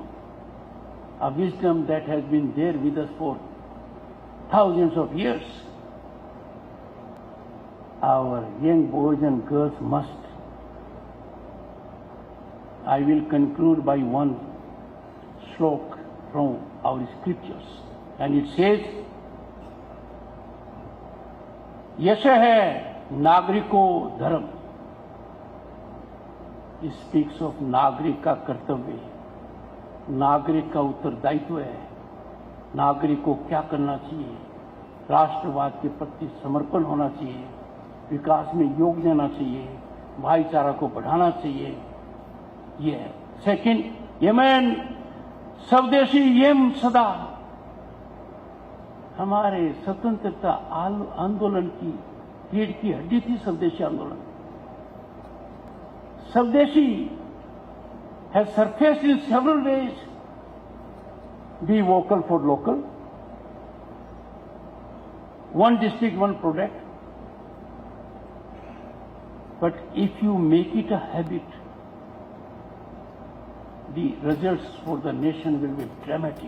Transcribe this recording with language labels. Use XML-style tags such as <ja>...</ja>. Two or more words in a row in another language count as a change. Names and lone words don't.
<en>A wisdom that has been there with us for thousands of years. Our young boys and girls must. I will conclude by one slok from our scriptures. And it says,</en> <sa>यश है नागरिको धर्म.</sa> <en>It speaks of</en> <hi>नागरिक का कर्तव्य, नागरिक का उत्तरदायित्व है. नागरिक को क्या करना चाहिए? राष्ट्रवाद के प्रति समर्पण होना चाहिए, विकास में योग देना चाहिए, भाईचारा को बढ़ाना चाहिए. ये है.</hi> <sa>सेकंड, यमन स्वदेशी यम सदा.</sa> <hi>हमारे स्वतंत्रता आंदोलन की रीढ़ की हड्डी थी स्वदेशी आंदोलन.</hi> <en>स्वदेशी has surfaced in several ways. Be vocal for local. One district, one product. But if you make it a habit, the results for the nation will be dramatic.</en>